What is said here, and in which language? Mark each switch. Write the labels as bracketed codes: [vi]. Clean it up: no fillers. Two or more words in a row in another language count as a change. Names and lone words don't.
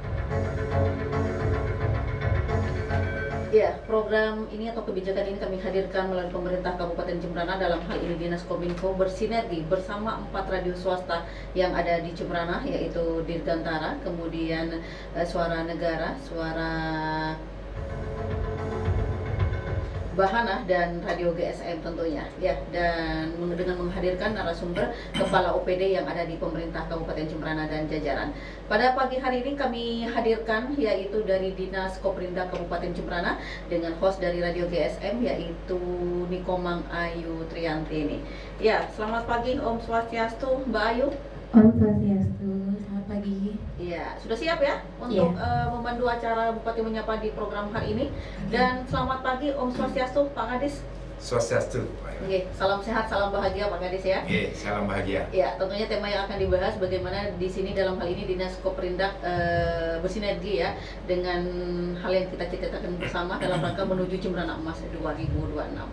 [id] Ya, program ini atau kebijakan ini kami hadirkan melalui pemerintah Kabupaten Jembrana, dalam hal ini Dinas Kominfo bersinergi bersama 4 radio swasta yang ada di Jembrana, yaitu Dirgantara, kemudian Suara Negara, Suara Bahana, dan Radio GSM tentunya. Ya, dan dengan menghadirkan narasumber kepala OPD yang ada di pemerintah Kabupaten Jembrana dan jajaran. Pada pagi hari ini kami hadirkan yaitu dari Dinas Koprindak Kabupaten Jembrana dengan host dari Radio GSM yaitu Nikomang Ayu Triantini. Ya, selamat pagi Om Swastiastu Mbak Ayu. Om Swastiastu, selamat pagi. Iya, sudah siap ya untuk memandu acara Bupati Menyapa di program hari ini. Dan selamat pagi Om Swastiastu, Pak Kadis. Swastiastu. Oke, salam sehat, salam bahagia Pak Kadis ya. Oke, salam bahagia. Ya, tentunya tema yang akan dibahas bagaimana di sini dalam hal ini Dinas Koprindak bersinergi ya dengan hal yang kita cita-citakan bersama dalam rangka menuju Jembrana Emas 2026.